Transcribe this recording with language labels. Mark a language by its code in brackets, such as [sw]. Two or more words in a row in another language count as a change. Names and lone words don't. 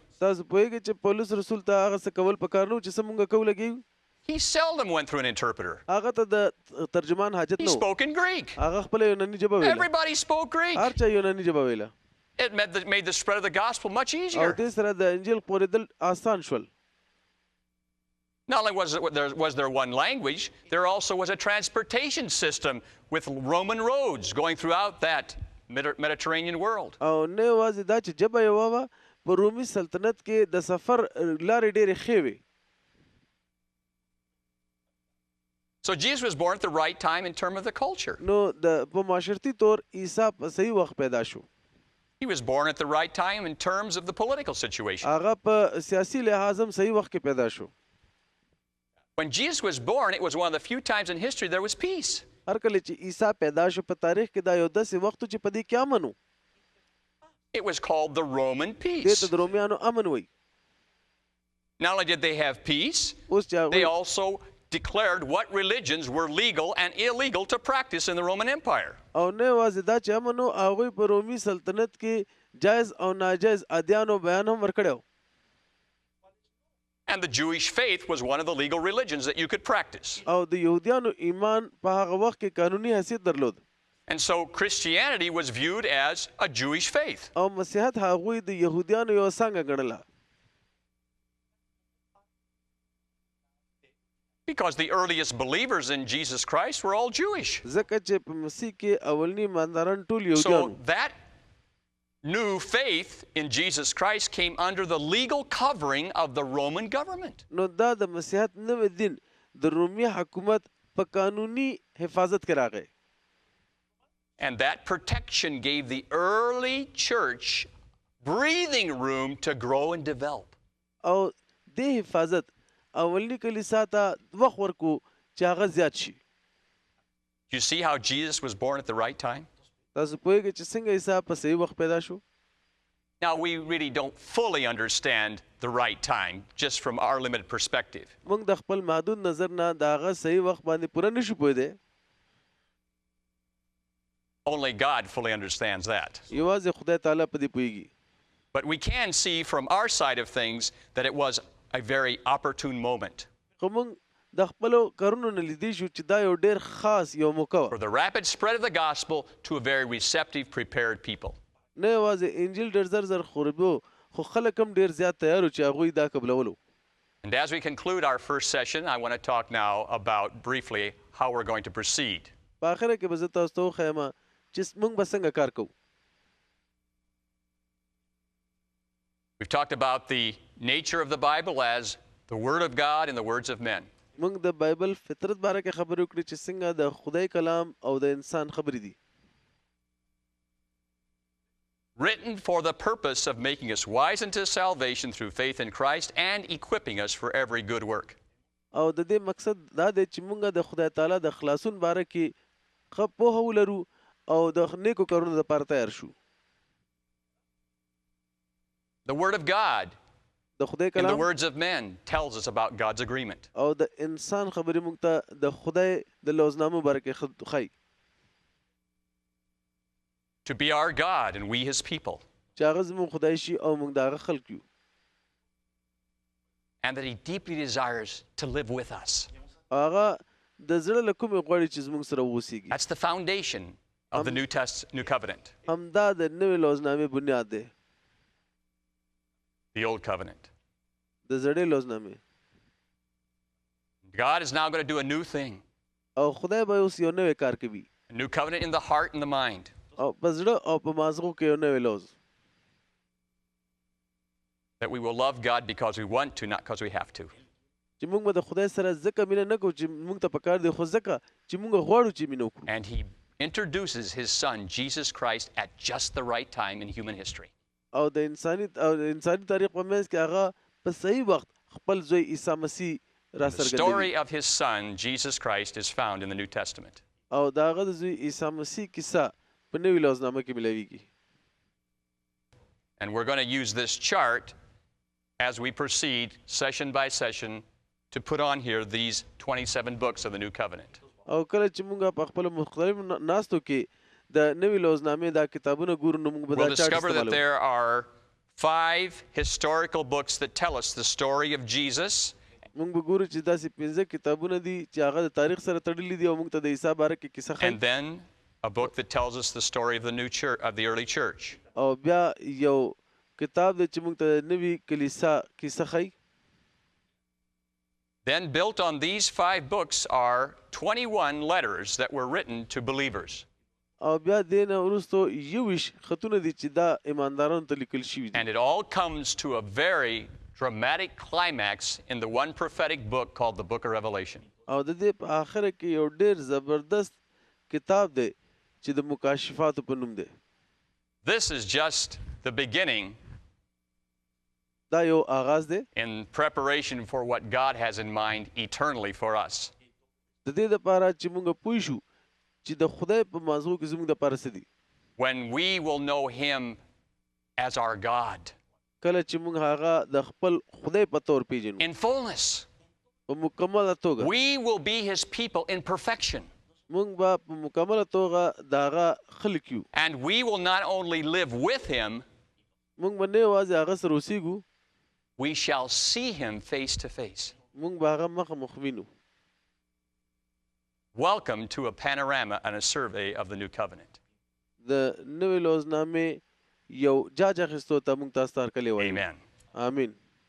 [ps] تاسو پوهېږئ چې پولس رسول ته هغه څه کول پکار نه و چې څه مونږ کوو لګیو. [en] He seldom went through an interpreter. [ps] هغه ته د ترجمان حاجت [en] He [ps] نه و. [en] spoke in Greek. [ps] هغه خپله یوناني ژبه ویله. [en] Everybody spoke Greek. [ps] هر چا یوناني ژبه ویله. [en] It made the spread of the gospel much [ps] او [en] easier. [ps] دې سره د انجیل خپرېدل آسان شول. [en] Not only was there one language, there also was a transportation system with Roman roads going throughout that Mediterranean world. [ps] او نه یوازې دا چې ژبه یوه وه، په رومي سلطنت کې د سفر لارې ډېرې ښې وې. [en] So Jesus was born at the right time in terms of the culture. [ps] نو د په معاشرتي طور عیسی په صحیح وخت پیدا شو. [en] He was born at the right time in terms of the political situation. [ps] هغه په سیاسي لحاظ هم صحیح وخت کې پیدا شو. [en] When Jesus was born, it was one of the few times in history there was peace. [ps] هر کله چې عیسی پیدا شو په تاریخ کې دا یو داسې وخت و چې په دې کې امن و. [en] It was called the Roman [ps] دې [en] peace. [ps] ته د رومیانو امن وایي. [en] Not only did they have peace, [ps] اوس چې [en] they [ps] هغوی [en] also declared what religions were legal and illegal to practice in the Roman Empire. [ps] او نه یوازې دا چې امن و، هغوی په رومي سلطنت کې جایز او ناجایز ادیانو بیان هم ورکړی و. [en] And the Jewish faith was one of the legal religions that you could practice. [ps] او د یهودیانو ایمان په هغه وخت کې قانوني حیثیت درلود. [en] And so Christianity was viewed as a Jewish faith. [ps] او مسیحیت هغوی د یهودیانو یو څانګه ګڼله. [en] Because the earliest believers in Jesus Christ were all Jewish. [ps] ځکه چې په مسیح کې اولنی ایمانداران ټول یهودیان [en] So that new faith in Jesus Christ came under the legal covering of the Roman government. [ps] نو دا د مسیحیت نوې دین د رومي حکومت په قانوني حفاظت کې راغی. [en] And that protection gave the early church breathing room to grow and develop. [ps] او دې حفاظت اولنی کلیسا ته وخت ورکو چې هغه زیات شي. [en] You see how Jesus was born at the right time? [ps] تاسو پوهیږئ چې څنګه عیسی په صحیح وخت پیدا شو. [en] Now, we really don't fully understand the right time just from our limited perspective. [ps] موږ د خپل محدود نظر نه د هغه صحیح وخت باندې پوره نشو پوهیدی. [en] Only God fully understands that. [ps] یوازې خدای تعالی په دې پوهیږي. [en] But we can see from our side of things that it was a very opportune moment [ps] خو موږ د خپلو کارونو نه لیدی شو چې دا یو ډېر خاص یو موقع [en] for [ps] وه. [en] the rapid spread of the gospel to a very receptive, prepared people. [ps] نه یوازې انجیل ډېر زر زر خورېدو خو خلک هم ډېر زیات تیار وو چې هغوی دا قبلولو. [en] And as we conclude our first session, I want to talk now about briefly how we're going to proceed. [ps] په آخره کې به زه تاسو ته وښیم چې موږ به څنګه کار کوو. [en] We've talked about the nature of the Bible as the Word of God and the words of men. [ps] موږ د بایبل فطرت باره کې خبرې وکړې چې څنګه د خدای کلام او د انسان خبرې دي. [en] Written for the purpose of making us wise unto salvation through faith in Christ and equipping us for every good work. [ps] او د دې مقصد دا دی چې موږ د خدای تعالی د خلاصون باره کې ښه پوهه ولرو او د نیکو کارونو لپاره تیار شو. [en] The Word of God [ps] د خدای [en] in the [ps] کلام [en] words of men tells us about God's agreement. [ps] او د انسان خبرې موږ ته د خدای د لوزنامو باره کې ښایي [en] To be our God and we His people. [ps] چې هغه زموږ خدای شي او موږ د هغه خلک یو. [en] And that He deeply desires to live with us. [ps] هغه د زړه له کومې غواړي چې زموږ سره واوسیږي. [en] That's the foundation of the New Covenant, [ps] همدا د نوې لوزنامې بنیاد دی. [en] the Old Covenant. [ps] د زړې لوزنامې. [en] God is now going to do a new thing. [ps] او خدای به اوس یو نوی کار کوي. [en] A new covenant in the heart and the mind. [ps] او په زړه او په مازغو کې یو نوی لوز. [en] That we will love God because we want to, not because we have to. [ps] چې موږ به د خدای سره ځکه مینه نه کوو چې موږ ته پکار دی خو ځکه چې موږ غواړو چې مینه وکړو. [en] And He introduces His Son, Jesus Christ, at just the right time in human history. [ps] او د انساني تاریخ په منځ کې هغه په صحیح وخت خپل زوی عیسی مسیح را [en] The [ps] څرګندوي. [en] story of His Son, Jesus Christ, is found in the New Testament. [ps] او د هغه د زوی عیسی مسیح کیسه په نوي لوزنامه کې ملويږي. [en] And we're going to use this chart as we proceed, session by session, to put on here these 27 books of the New Covenant. [ps] او کله چې موږ په خپل مختلف ناستو کې د نوي لوزنامې دا کتابونه ګورو نو موږ به [en] We'll [ps] دا چارت [en] discover that [ps] استعمالوو. [en] there are 5 historical books that tell us the story of Jesus. [ps] موږ به ګورو چې داسې 15 کتابونه دي چې هغه د تاریخ سره تړلي دي او موږ ته د عیسی باره کې کیسه ښایي. [en] And then a book that tells us the story of the new church, of the early church. [ps] او بیا یو کتاب دی چې موږ ته د نوي کلیسا کیسه ښایي. [en] Then built on these 5 books are 21 letters that were written to believers. [ps] او بیا دې نه وروستو 21 خطونه دي چې دا ایماندارانو ته لیکل شوي دي. [en] And it all comes to a very dramatic climax in the one prophetic book called the Book of Revelation. [ps] او د دې په آخره کې یو ډېر زبردست کتاب دی چې د مکاشفاتو په نوم دی. [en] This is just the beginning [ps] دا یو آغاز دی [en] in preparation for what God has in mind eternally for us. [ps] د دې لپاره چې موږ پوه شو چې د خدای په موضوع کې زموږ د پاره څه دي. [en] When we will know him as our God [ps] کله چې موږ هغه د خپل خدای په تور پیژنو [en] in fullness. [ps] په مکمله توګه [en] We will be his people in perfection. [ps] موږ به په مکمله توګه د هغه خلک یو. [en] And we will not only live with him, [ps] موږ به نه یوازې هغه سره اوسېږو، [en] we shall see him face to face. [ps] موږ به هغه مخامخ وینو. [en] Welcome to a panorama and a survey of the new covenant. [ps] د نوې لوزنامې یو جاج اخیستو ته موږ تاسو ته هرکلی وایو. [en] Amen. [ps] آمین.